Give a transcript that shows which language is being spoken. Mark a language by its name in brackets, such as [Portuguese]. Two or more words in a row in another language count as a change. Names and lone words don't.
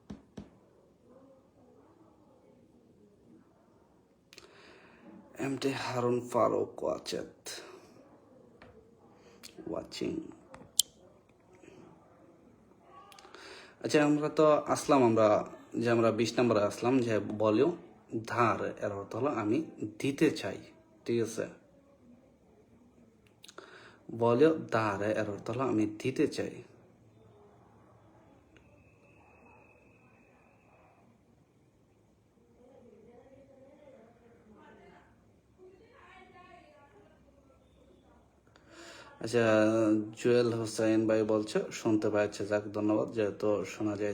[Bangla] এমটি হারুন ফারুক ওয়াচিং। আচ্ছা, আমরা তো আসলাম, আমরা 20 নম্বরে আসলাম যে [Italian] voglio dare [Bangla] এর অর্থ হলো আমি দিতে চাই, ঠিক আছে? [Italian] voglio dare [Bangla] এর অর্থ হলো আমি দিতে চাই। আচ্ছা, জুয়েল হোসেন ভাই বলছে শুনতে পাচ্ছে, যাক ধন্যবাদ, যেহেতু শোনা যায়।